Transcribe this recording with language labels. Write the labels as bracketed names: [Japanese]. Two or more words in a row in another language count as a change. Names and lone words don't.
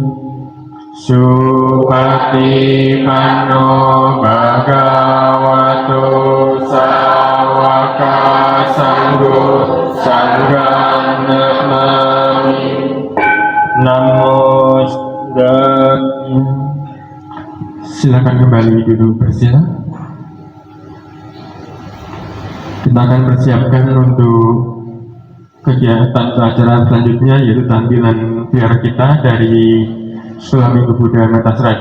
[Pali] Supatipanno Bhagavato Sawaka Sangho Sanghang Namami. Namo Buddhaya. [Indonesian] Silakan kembali duduk bersila. Kita akan persiapkan untuk kegiatan pelajaran selanjutnya, yaitu tampilan biar kita dari Sekolah Minggu Buddha Metasrada.